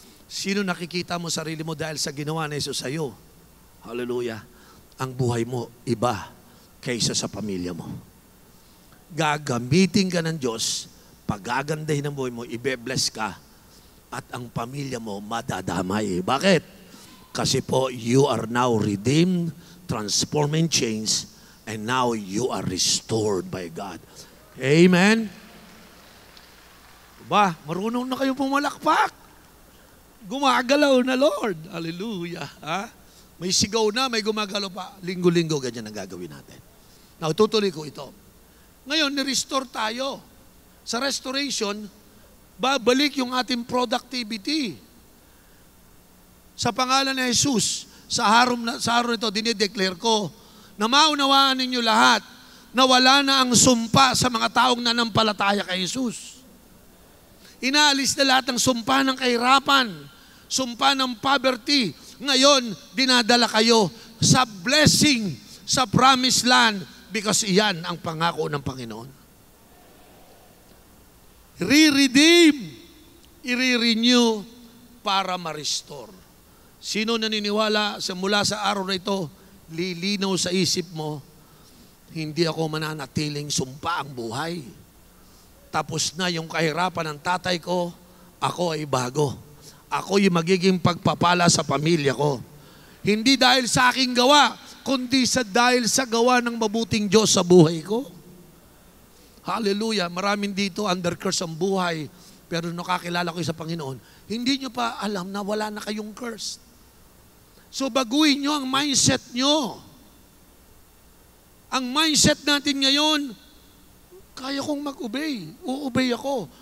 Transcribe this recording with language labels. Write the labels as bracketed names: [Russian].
[Filipino] Sino nakikita mo sarili mo dahil sa ginawa ni Jesus sa iyo? Hallelujah. Ang buhay mo iba kaysa sa pamilya mo. Gagamitin ka ng Diyos, pagagandahin ang buhay mo, ibe-bless ka, at ang pamilya mo madadamay. Bakit? Kasi po, [English] you are now redeemed, transformed and changed, and now you are restored by God. [Filipino] Amen? Ba, marunong na kayo pumalakpak. Gumagalaw na, Lord. Hallelujah. Ha? May sigaw na, may gumagalaw pa. Linggo-linggo, ganyan ang gagawin natin. Now, tutuloy ko ito. Ngayon, ni-restore tayo. Sa restoration, babalik yung ating productivity. Sa pangalan ni Jesus, sa araw ito, dinideclare ko, na maunawaan ninyo lahat na wala na ang sumpa sa mga taong nanampalataya kay Jesus. Inaalis na lahat ng sumpa ng kahirapan, sumpa ng poverty. Ngayon, dinadala kayo sa blessing, sa promised land, because iyan ang pangako ng Panginoon. Re-redeem, i-renew para ma-restore. Sino naniniwala mula sa araw na ito, lilinaw sa isip mo, hindi ako mananatiling sumpa ang buhay. Tapos na yung kahirapan ng tatay ko, ako ay bago. Ako yung magiging pagpapala sa pamilya ko. Hindi dahil sa aking gawa, kundi dahil sa gawa ng mabuting Diyos sa buhay ko. Hallelujah. Maraming dito under curse ang buhay, pero nakakilala ko sa Panginoon, hindi nyo pa alam na wala na kayong curse. So baguhin nyo ang mindset nyo. Ang mindset natin ngayon, kaya kong mag-obey. Uobey ako.